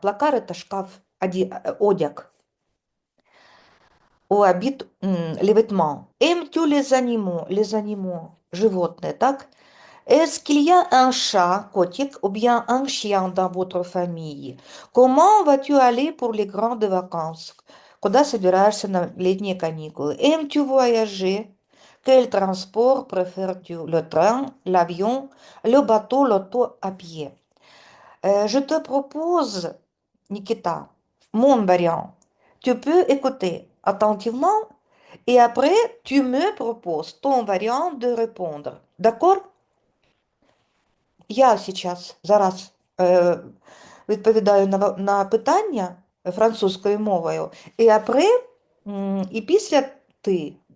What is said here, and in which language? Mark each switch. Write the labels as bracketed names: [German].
[Russian] Placard это шкаф, одяг. [French] Où habitent les vêtements. Aimes-tu les animaux, [Russian] животные, так? [French] Est-ce qu'il y a un chat, котик, ou bien un chien dans votre famille? Comment vas-tu aller pour les grandes vacances? [Russian] Куда собираешься на летние каникулы? [French] Aimes-tu voyager? Quel transport préfères-tu? Le train, l'avion, le bateau, l'auto à pied? Je te propose, Nikita, mon variant. Tu peux écouter attentivement et après, tu me proposes ton variant de répondre. D'accord? [Ukrainian] Я зараз відповідаю на питання французькою мовою, і après, і після ти.